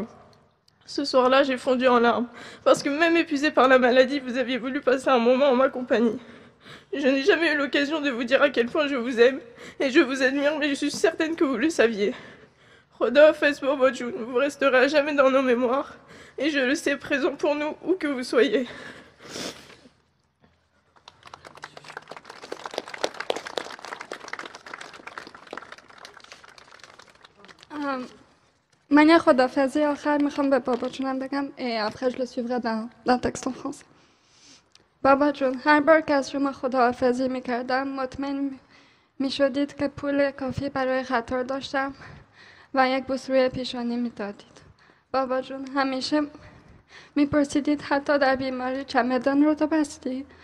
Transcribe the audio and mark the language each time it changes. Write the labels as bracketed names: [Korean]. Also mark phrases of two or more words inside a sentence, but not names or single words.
[French] Ce soir-là, j'ai fondu en larmes, parce que même épuisée par la maladie, vous aviez voulu passer un moment en ma compagnie. Je n'ai jamais eu l'occasion de vous dire à quel point je vous aime, et je vous admire, mais je suis certaine que vous le saviez. Rodolphe Esbobodjoun, vous resterez à jamais dans nos mémoires, et je le sais présent pour nous, où que vous soyez. [Persian] من یه خدافزی آخر میخوام به بابا جونم بگم [French] après je le suivrai d'un texte en français. [Persian] بابا جون، هر بار که از شما خداحافظی میکردم مطمئن میشدید که پول کافی برای قطار داشتم و یک بوس روی پیشانی میدادید. بابا جون، همیشه میپرسیدید حتی در بیماری چمدان رو تو بستی؟